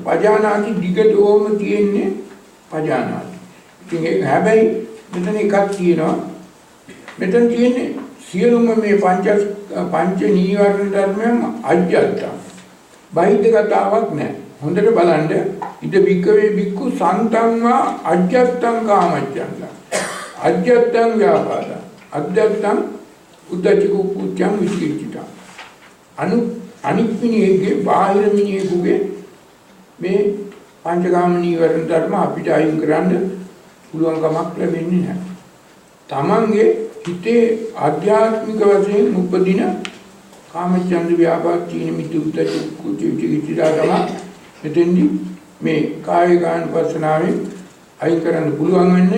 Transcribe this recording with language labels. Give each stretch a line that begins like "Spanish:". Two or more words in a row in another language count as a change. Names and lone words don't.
Sinhala: පජානාති දිගටම තියෙන්නේ පජානාති. ඉතින් ඒක හැබැයි මෙතන එකක් තියෙනවා. මෙතන තියෙන්නේ සියලුම මේ පංච නීවරණ ධර්මයන් අජ්ජත්තා. බාහිර කතාවක් නැහැ. හොඳට බලන්න
Pali: ඉද බික්කවේ බික්කු සන්තංවා අජ්ජත්තං කාමච්ඡන්ද. අජ්ජත්තං ව්‍යාපාද. අජ්ජත්තං උද්දච්ච කුච්චං විචිකිච්ඡා.
Sinhala: අනික් මිනිහෙගේ බාහිර මිනිහෙකුගේ මේ පංචකාම නීවරණ ධර්ම අපිට අයින් කරන්න පුළුවන් කමක් ලැබෙන්නේ නැහැ. තමන්ගේ හිතේ ආධ්‍යාත්මික වශයෙන් උපදින කාමචන්ද ව්‍යාපාද තීන මිද්ද උද්දච්ච කුච්ච විචිකිච්ඡා තමයි මෙතෙන්දී මේ කායකානුපස්සනාවෙන් අයින් කරන්න පුළුවන් වෙන්නේ.